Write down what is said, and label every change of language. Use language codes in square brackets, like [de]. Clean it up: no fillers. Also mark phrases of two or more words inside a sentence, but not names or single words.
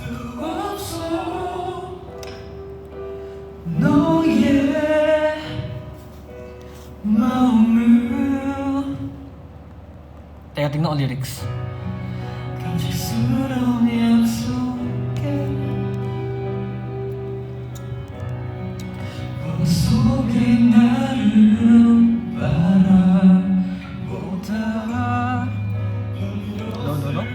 [ko] 너의 마음을 [tl] Teka, tingnan ko lyrics. [ko] 감질스러운 약속에 속에 나를 바라보다 [en] No, no, no.